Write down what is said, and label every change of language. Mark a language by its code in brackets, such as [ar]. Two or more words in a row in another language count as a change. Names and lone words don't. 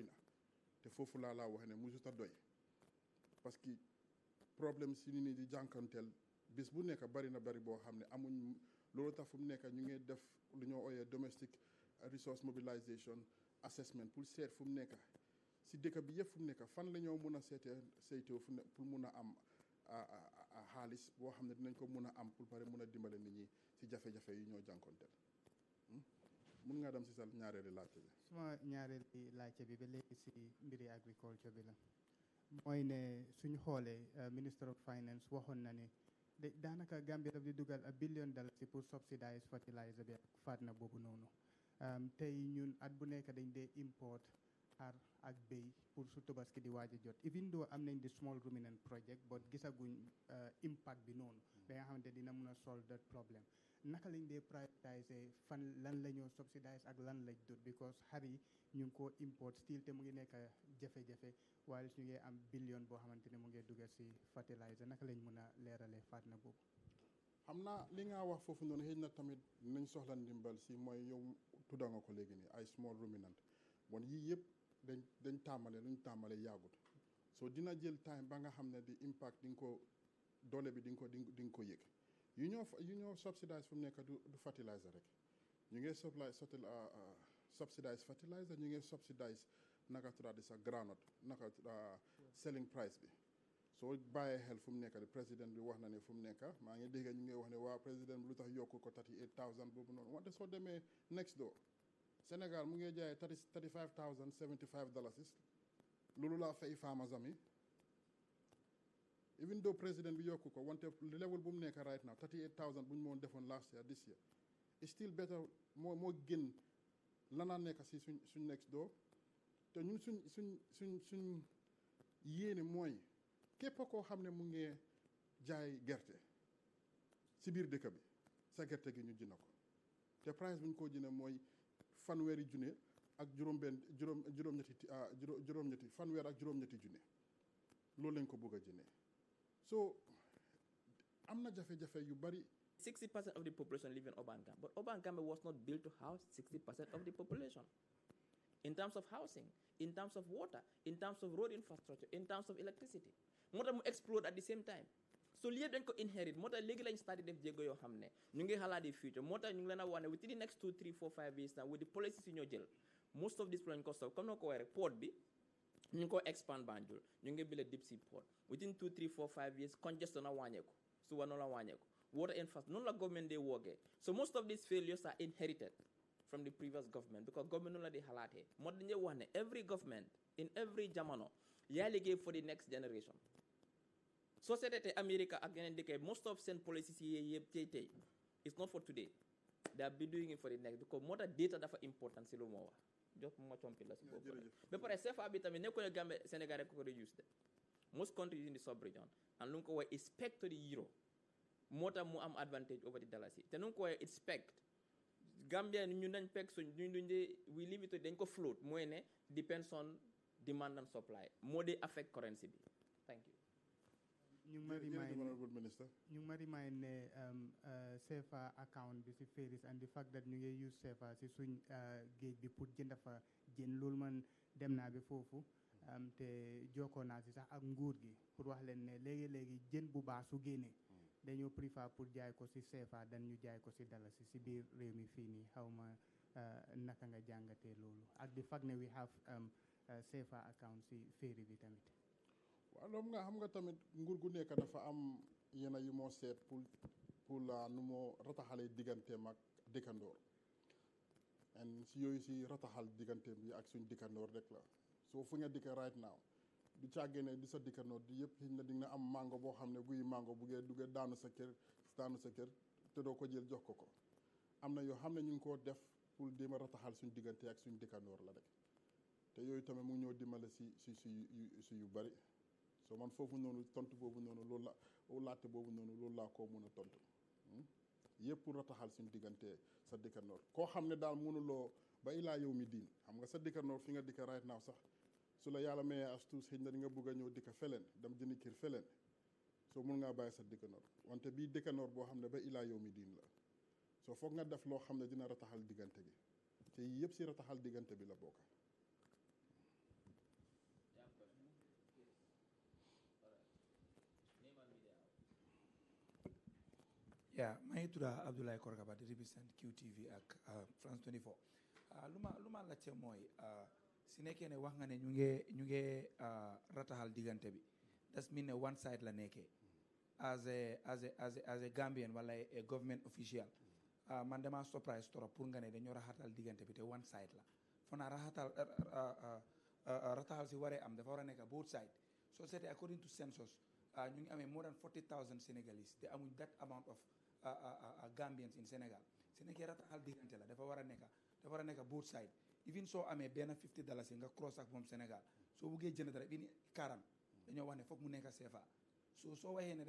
[wo] na te foofu laa wax ne mosut a doy [fr] parce que [wo] problème si nit ñi di jànkanteel bis bu nekk bari boo xam ne amuñ loolu tax fu mu nekk ñu ngi def lu ñoo ooyee [en] domestic resource mobilisation assessment [wo] pour seet fu mu nekk si dëkk bi yëpp fu mu nekk fan la ñoo mun a saytoo fu ne pour mun a am xaalis boo xam ne dinañ ko mun a am pour pare mun a dimbale nit ñi si jafe-jafe yi ñoo jànkoonteel mun ngaa dem si sa ñaareeli laajte bi. suma ñaareeli laajte bi ba léegi si mbiri agriculture bi la mooy ne suñ xoolee [en] minister of finance [wo] waxoon na ne daanaka Gambia daf di dugal $1 billion pour subsidize fertilizer bi ak faatna boobu noonu tey ñun at bu nekk dañ dee import xar ak béy pour su Tabaski di waaj a jot [en] even though [wo] am nañ di [en] small ruminant project but [wo] gisaguñ impact bi noonu ba nga xamante dina mun a [en] solve that problem [wo] naka lañ dee prioritiser fan lan la ñoo subsidize ak lan lañ dut because xar yi ñu ngi koo import still te mu ngi nekk jafe-jafe waaye su ñu ngi am billion boo xamante ne mu ngi dugal si fertilizer naka lañ mun a leeralee faatna boobu. xam naa li nga wax foofu noonu xëy na tamit nañ soxla ndimbal si mooy yow tudda nga ko léegi nii ay [en] small ruminant [wo] bon yii yëpp dañ tàmbale luñ tàmbale yàggut so dina jël time ba nga xam ne di impact di nga ko doole bi di nga ko yëg yu ñoo subsidize fu mu nekk du fertilizer rek ñu ngi subsidize fertilizer ñu ngi subsidize naka tuddaati sa groundnut naka [en] selling price [wo] bi soo bàyyee xel fu mu nekk président bi wax na ne fu mu nekk maa ngi dégg ñu ngi wax ne waa président bi lu tax yokku ko 38,000 boobu noonu wante soo demee [en] next door [wo] Sénégal mu ngi jaayee $35,075 loolu laa fay farmers am yi [en] even though [wo] président bi yokku ko wante level bu mu nekk [en] right now [wo] 38,000 bu ñu moon defoon [en] last year this year it's still better [wo] moo gën lanaa nekk si suñ next door te ñun suñ yéene mooy képp koo xam ne mu ngi jaay gerte si biir dëkk bi sa gerte gi ñu jënd ko te price bu ñu ko jëndee mooy fanweeri junne ak juróom-ñetti fanweer ak juróom-ñetti junne loolu lañ ko bëgg a jëndee so am na jafe-jafe yu bari. [en] 60% of the population live in urban Gambia, but urban Gambia was not built to house 60% of the population. In terms of housing, in terms of water, in terms of road infrastructure, in terms of electricity. [wo] moo tax mu [en] explode at the same time. So [wo] lii dañ ko inherit moo tax léegi lañ start def jéego yoo xam ne ñu ngi xalaat di future moo tax ñu ngi leen a wax ne [en] within the next 2, 3, 4, 5 years now with the policies [wo] yi ñoo jël [en] most of this plan [wo] ko solve comme noo ko waxee rek port bi ñu ngi ko [en] expand Banjul [wo] ñu ngi [en] build a deep sea port within 2, 3, 4, 5 years congestion [wo] na wàññeeku suba noonu la wàññeeku [en] water infrastructure [wo] noonu la [en] government [wo] day woogee [en] so most of these failures are inherited from the previous government because [wo] government noonu la di xalaatee moo tax dañuy wax ne [en] every government in every [wo] jamono yaa liggéey [en] for the next generation [wo] société America ak yeneen dëkk [en] most of [wo] seen policies yi yëpp tey [en] it's not for today they have been doing it for the next because [wo] moo tax data dafa important si lu moo wax jox ma compi la si boobu rek ba pare CFA bi tamit nekkul ne Gambie Sénégal rek ko reduce de [en] most countries in the sub-region and [wo] lu nga ko waxee [en] expect to the euro [wo] moo tax mu am [en] advantage over the dalasi [wo] te nu nga ko waxee [en] expect Gambia [wo] ñu nañ peg suñ duñ dee [en] we limit [wo] dañ ko float mooy ne [en] depends on demand and supply [wo] moo dee affect currency bi [en] thank you. [wo] ñu ngi ma remind ne CFA account bi si ferries [en] and the fact that [wo] ñu ngi use CFA si suñ géej bi pour jënd fa jën loolu man dem naa bi foofu te jokkoo naa si sax ak nguur gi pour wax leen ne léegi jën bu baax su génnee dañoo préfère pour jaay ko si CFA dan ñu jaay ko si dalasi si biir réew mi fii nii xaw ma naka nga jàngatee loolu ak [en] the fact [wo] ne [en] we have CFA account [wo] si ferry bi tamit. waaw loolu nga xam nga tamit nguur gu nekk dafa am yenn yu moo seet pour la nu moo rataxalee digganteem ak dëkkandoor and si yooyu si rataxal digganteem bi ak suñ dëkkandoor rek la soo fu nga dikka [en] right now [wo] du càggee ne di sa dëkkandoor di yëpp xëy na di nga am mango boo xam ne guy mango buggee duggee daanu sa kër te doo ko jël jox ko ko am na yoo xam ne ñu ngi koo def pour déem a rataxal suñ diggante ak suñ dëkkandoor la rek te yooyu tamit mu ngi ñoo dimbale si yu bari so man foofu noonu tontu boobu noonu loolu la laajte boobu noonu loolu laa koo mën a tontu yëpp pour rataxal suñ diggante sa dëkkandoor koo xam ne daal mënuloo ba ilaa yow mi diin xam nga sa dëkkandoor fi nga dikka [en] right now [wo] sax su la yàlla mayee as tuus xëy na di nga bëgg a ñëw dikka feleen dem jëndi kër feleen soo mun ngaa bàyyi sa dëkkandoor wante bii dëkkandoor boo xam ne ba ilaa yow mi diin la soo foog nga def loo xam ne dina rataxal diggante bi te yii yëpp si rataxal diggante bi la bokk. yaa maa ngi tudd Abdoulaye Korkaba di represent QTV ak France 24 lu ma laajte mooy si nekkee ne wax nga ne ñu ngi rataxal diggante bi [en] das mean [wo] ne [en] one side [wo] la nekkee [en] as a Gambian [wo] wala [en] a government official [wo] man dama surprise trop pour nga ne dañoo raxatal diggante bi te one side la foo naa rataxal si waree am dafa war a nekk [en] both side [wo] soo seetee [en] according to census [wo] ñu ngi amee [en] more than 40,000 Senegalese [wo] te amuñ [en] that amount of Gambians in Senegal [wo] su nekkee rataxal diggante la dafa war a nekk [en] both side [wo] even soo amee benn $50 nga cross ak moom Sénégal soo buggee jënd dara even karam dañoo wax ne foog mu nekk CFA soo waxee ne